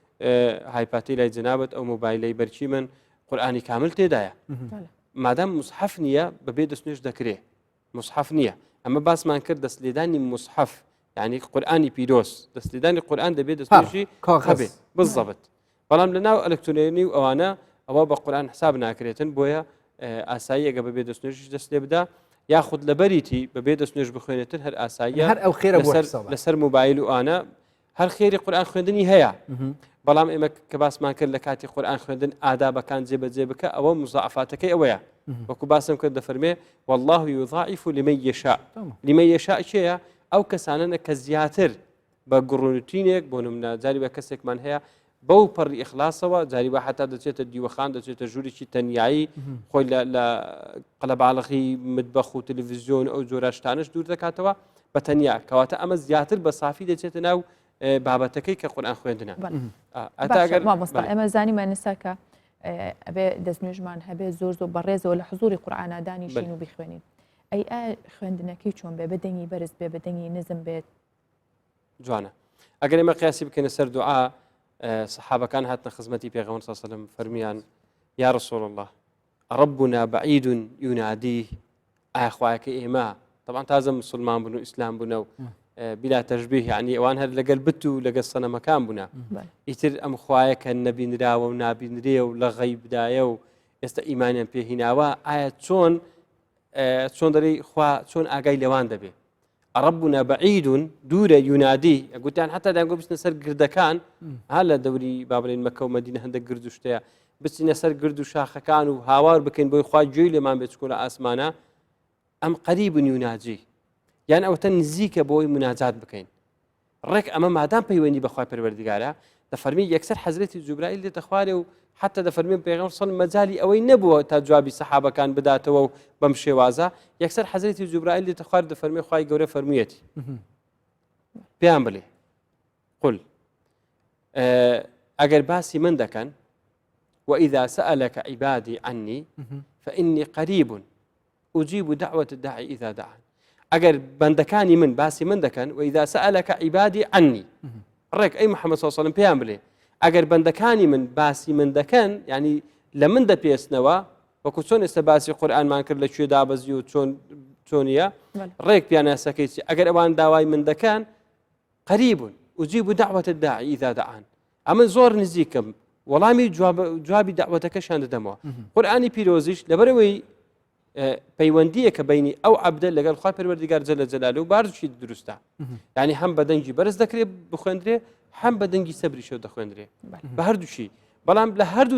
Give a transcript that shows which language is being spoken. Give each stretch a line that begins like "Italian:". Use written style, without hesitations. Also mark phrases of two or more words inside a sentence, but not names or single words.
Central Kurdish: هایپاتی لای جەنابەت ئەو مۆبایلەی بەرچی من قورئانی کامل تێدایە مادام مصحف نییە بەبێ دەست نوێژ دەکرێ مصحف نییە ئەمە باسمان کرد دەست لێدانی مصحف یعنی قورئانی پیرۆز دەست لێدانی قورئان دەبێت دەست نوێژی هەبێ بالضبط بەڵام لە ناو ئەلکترۆنی و ئەوانە ئەوە بە قورئان حساب ناکرێتن بۆیە ئاسایی ئەگە بەبێ دەست نوێژی دەست لێ بدا یاخود لەبەریتی بەبێ دەست نوێژ بخوێنێتن هەر ئاساییە هەر ئەو خێرە لەسەر موبایل و ئانە هەر خێری قورئان خوێندنی هەیە بەڵام ئێمە کە باسمان کرد لە کاتی قورئان خوێندن ئادابەکان جێبەجێ بکە ئەوە مزاعفاتەکەی ئەوەیە وەکو باسم کرد دەفەرمێ
Arabic: والله يضاعف لمن يشاء لمن يشاء
Central Kurdish: چیە ئەو کەسانە کە زیاتر بە گڕونوتینێک بۆ نمونە جاری بە کەسێکمان هەیە بەو پەڕی ئیخلاسەوە جاری بە حتا دەچێتە دیوەخان دەچێتە ژوورێکی تەنیایی خۆی لە قەلەباڵغی متبەخ و تەلەڤیزیۆن ئەو جۆرە شتانش دوور دەکاتەوە بە تەنیا کەواتە ئەمە زیاتر بە سافی دەچێتە ناو بابەتەکەی کە قورئان خوێندنە مامۆستا ئێمە زانیمان نساکە ئەبێ دەست نوێژمان هەبێ زۆر بەڕێزەوە لە حزوری قورئانە دانیشین و بخوێنین ئەی خوێندنەکەی چۆن بێ بەدەنگی بەرز بێ بەدەنگی نزم بێت جوانە ئەگەر ئێمە قیاسی بکەینە سەر دوعا سەحابەکان هاتنە خزمەتی پێغەمبەر
Arabic: صلی الله علیه و سلم
Central Kurdish: فەرمیان
Arabic: یا رسول الله ربنا بعيد يناديه
Central Kurdish: ئایا خوایەکە ئێمە طبعا تازە مسلمان بوون و ئیسلام بوونە و
Arabic: بلا تەشبیه
Central Kurdish: یعنی ئەوان هەر لەگەل بت و لەگەل سەنەمەکان بوونە ئیتر ئەم خوایەکە نەبینراوە و نابینرێ و لە غەیبدایە و ئێستا ئیمانیان پێهیناوە ئایا چۆن دەری خوا چۆن ئاگای لەوان دەبێ
Arabic: ربنا بعيد
Central Kurdish: دوورە یونادی گوتیان حتا دەنگۆ بچنە سەر گردەکان ها لە دەوری با بڵێن مەکە و مەدینە هەندێک گرد و شتەیە بچینە سەر گرد و شاخەکان و هاوار بکەین بۆی خوا گوێی لێمان بێت چکۆ لە ئاسمانە ئەم
Arabic: قەریب یوناجی
Central Kurdish: یان ئەوتە نزیکە بۆی مناجات بکەین ڕێک ئەمە مادام پەیوەندی بەخوای پەروەردگارە دەفەرمی یەکسەر حەزرەتی جوبرائیل دێتە خوارێ و حتا دەفەرمێ پێغەمبەر صلی مەجالی ئەوەی نەبووە تا جوابی سەحابەکان بداتەوە و بەم شێوازە یەکسەر حەزرەتی جوبرائیل دێتە خوار دەفەرمێ خوای گەورە فەرموویەتی پێیان بڵێ قل ئەگەر باسی من دەکەن
Arabic: وإذا سألك عبادي عني فإني قريب أجيب دعوة الداعي إذا
Central Kurdish: دعان ئەگەر بەندەکانی من باسی من دەکەن
Arabic: وإذا سألك عبادي عني
Central Kurdish: ڕێک ئەی محەممەد
Arabic: صلی الله علیه و سلم
Central Kurdish: پێیان بڵێ ئەگەر بەندەکانی من باسی من دەکەن یعنی لە من دەپێستنەوە وەکو چۆن ئێستا باسی قورئانمان کرد لەکوێ دابەزی و چۆنیە ڕێک پیاناسەکەی ئەگەر ئەوان داوای من دەکەن
Arabic: قەریب أجيب دعوة الداعي إذا دعان
Central Kurdish: ئەمە زۆر نزیکم وەڵامی جوابی داوەتەکەشان دەدەمەوە قورئانی پیرۆزیش لەبەرەوەی پەیوەندیە کە بینی ئەو عەبدە لەگەڵ خوا پەروەردگار
Arabic: جەلە جەلالوه
Central Kurdish: و بارزشی دروستە یعنی هەم بە دەنگی بەرز دەکرێت بخوێندرێ هەم بە دەنگی سەبریشەوە دەخوێندرێ بە هەردووشی بەڵام لە هەردوو